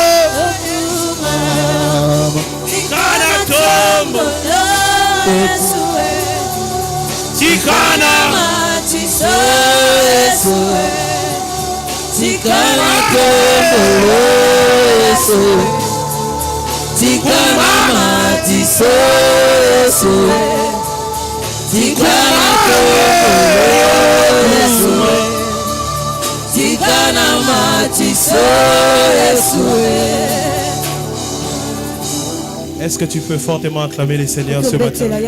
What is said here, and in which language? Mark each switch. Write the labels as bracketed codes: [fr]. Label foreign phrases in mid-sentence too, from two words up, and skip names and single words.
[ln] tikana tombolo, tikana matiso, tikana tombolo, tikana matiso. [fr] Est-ce que tu peux fortement acclamer les Seigneurs ce matin?